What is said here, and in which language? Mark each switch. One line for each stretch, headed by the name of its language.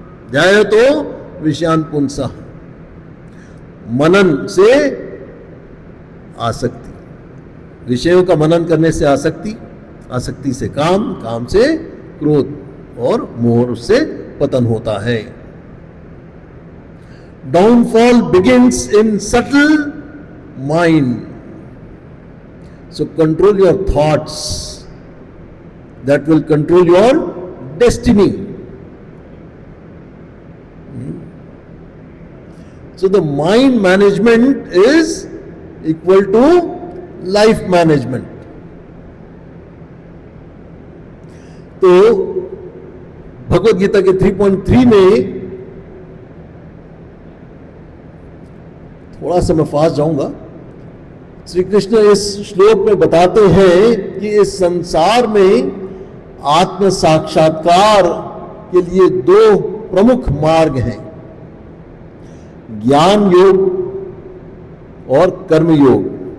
Sanskrit: ध्यायतो विषयान पुंसः,
Hindi: मनन से आसक्ति, विषयों का मनन करने से आसक्ति, आसक्ति से काम, काम से क्रोध और मोह से पतन होता है।
English: Downfall begins in subtle mind, so control your thoughts, that will control your destiny. So the mind management is equal to life management.
Hindi: तो भगवत गीता के 3.3 में थोड़ा सा मैं फास्ट जाऊंगा। श्री कृष्ण इस श्लोक में बताते हैं कि इस संसार में आत्म साक्षात्कार के लिए दो प्रमुख मार्ग हैं, ज्ञान योग और कर्म योग।